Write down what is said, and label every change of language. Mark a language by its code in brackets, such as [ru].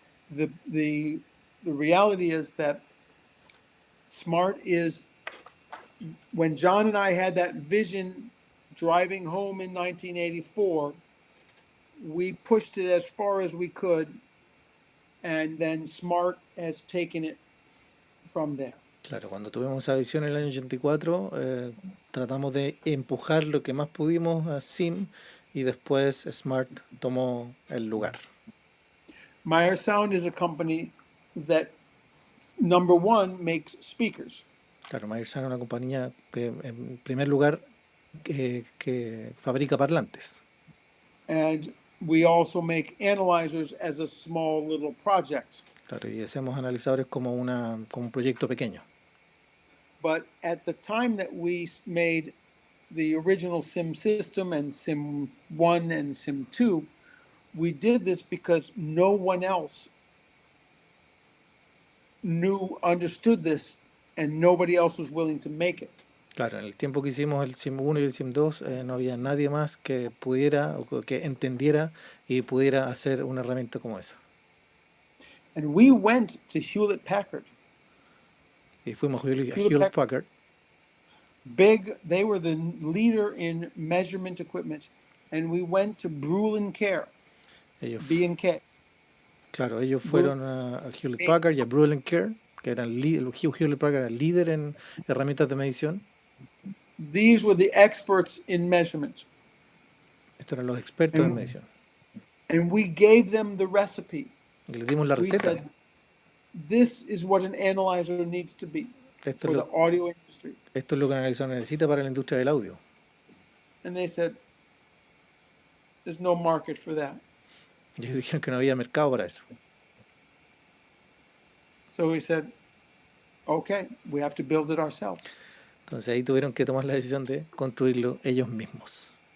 [en] The reality is that Smart is, when John and I had that vision driving home in 1984, we pushed it as far as we could, and then Smart has taken it from there. [es] Claro, cuando tuvimos esa visión en el año 84, tratamos de empujar lo que más pudimos a SIM y después Smart tomó el lugar. [en] Meyer Sound is a company that, number one, makes speakers. [es] Claro, Meyer Sound es una compañía que, en primer lugar, que fabrica parlantes. [en] And we also make analyzers as a small little project. [es] Claro, y hacemos analizadores como un proyecto pequeño. [en] But at the time that we made the original SIM system and SIM 1 and SIM 2, we did this because no one else understood this, and nobody else was willing to make it. [es] Claro, en el tiempo que hicimos el SIM 1 y el SIM 2, no había nadie más que pudiera o que entendiera y pudiera hacer una herramienta como esa. [en] And we went to Hewlett Packard. [es] Y fuimos a Hewlett Packard. [en] They were the leader in measurement equipment, and we went to Brulin Care, B&K. [es] Claro, ellos fueron a Hewlett Packard y a Brulin Care, que Hewlett Packard era el líder en herramientas de medición. [en] These were the experts in measurement. [es] Estos eran los expertos en medición. [en] And we gave them the recipe. [es] Y les dimos la receta. [en] We said, this is what an analyzer needs to be for the audio industry. [es] Esto es lo que un analizador necesita para la industria del audio. [en] And they said, there's no market for that. [es] Y ellos dijeron que no había mercado para eso. [en] So we said, okay, we have to build it ourselves. [es] Entonces ahí tuvieron que tomar la decisión de construirlo ellos mismos.